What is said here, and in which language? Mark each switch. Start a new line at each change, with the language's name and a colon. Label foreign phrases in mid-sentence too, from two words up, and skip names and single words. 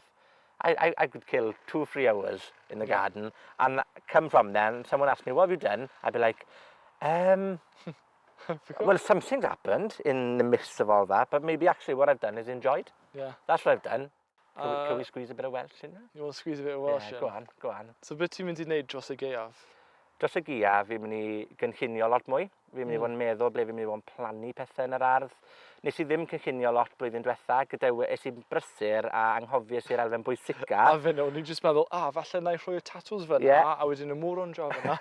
English: I could kill 2 or 3 hours in the garden, and come from then, someone asks me, what have you done? I'd be like, well, something's happened in the midst of all that, but maybe actually what I've done is enjoyed. Yeah. That's what I've done. Can we squeeze a bit of Welsh in there? You want to squeeze a bit of Welsh in? Go on.
Welsh: So beth ti'n mynd I wneud dros y gaeaf? Dros y gaeaf, fi'n mynd I gynllunio lot mwy. Fi'n mynd I fod yn meddwl ble fi'n mynd I fod yn plannu pethau yn yr ardd. Nes I ddim cynllunio lot blwyddyn diwetha, es i'n brysur a anghofus i'r elfen bwysica. A fe o'n i'n just meddwl, falle na I rhoi'r tatws fyna, a wedyn y moron job yna.